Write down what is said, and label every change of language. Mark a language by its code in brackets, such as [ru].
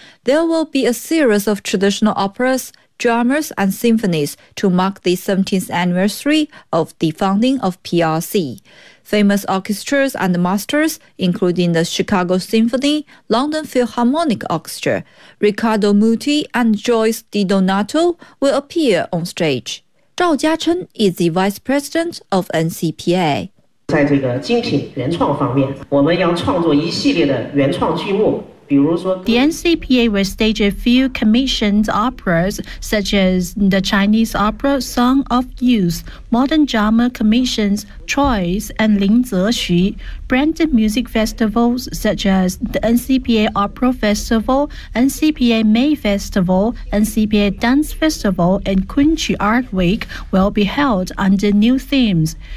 [en] There will be a series of traditional operas, dramas, and symphonies to mark the 70th anniversary of the founding of PRC. Famous orchestras and masters, including the Chicago Symphony, London Philharmonic Orchestra, Riccardo Muti, and Joyce DiDonato will appear on stage. Zhao Jiachen is the vice president of NCPA. [zh] 在这个精品原创方面，我们要创作一系列的原创剧目。 [en] The NCPA will stage a few commissioned operas, such as the Chinese opera Song of Youth, modern drama commissions Choice and Lin Zexu, branded music festivals such as the NCPA Opera Festival, NCPA May Festival, NCPA Dance Festival, and Kunqu Art Week will be held under new themes.